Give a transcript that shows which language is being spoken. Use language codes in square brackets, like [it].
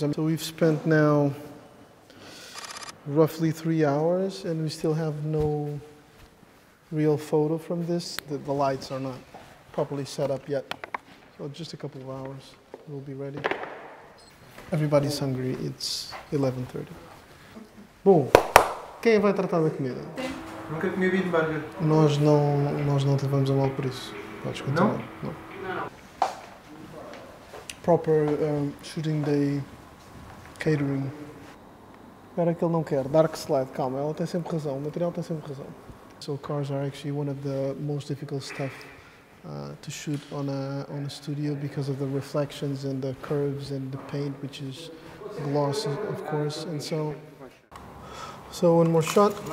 [en] So we've spent now roughly 3 hours and we still have no real photo from this. The lights are not properly set up yet. So just a couple of hours, we'll be ready. Everybody's hungry, it's 11:30. [pt] Bom, quem vai tratar da comida? Nunca comi beef burger. Nós não te levamos a mal por isso. Podes continuar. Não? [en] Proper shooting day catering. [pt] Espera que ele não quer. Dark slide, calma, ela tem sempre razão, o material tem sempre razão. [en] So cars are actually one of the most difficult stuff to shoot on a studio because of the reflections and the curves and the paint, which is gloss of course. And so one more shot.